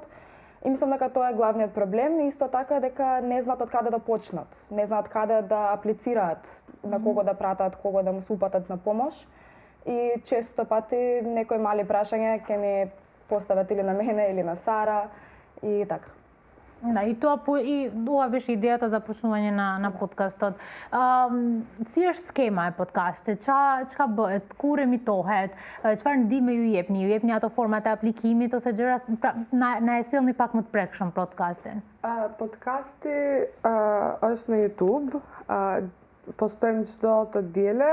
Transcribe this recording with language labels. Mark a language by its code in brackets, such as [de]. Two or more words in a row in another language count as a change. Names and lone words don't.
[mk] И мислам дека тоа е главниот проблем, и исто така дека не знаат од каде да почнат, не знаат каде да аплицираат, на кого да пратат, кого да му се упатат на помош. И често пати некои мали прашања ќе ни постават или на мене или на Сара и така. Да, и ова беше идејата за почнување на подкастот. [sq] Си është skema e podcastit? Çka bëhet? Kur emitohet? Çfarë ndihmë ju jepni? Ju jepni ato format e aplikimit ose gjëra, na e sillni pak më të prekshëm podcastin? Podcasti është në YouTube, postojmë çdo të diele.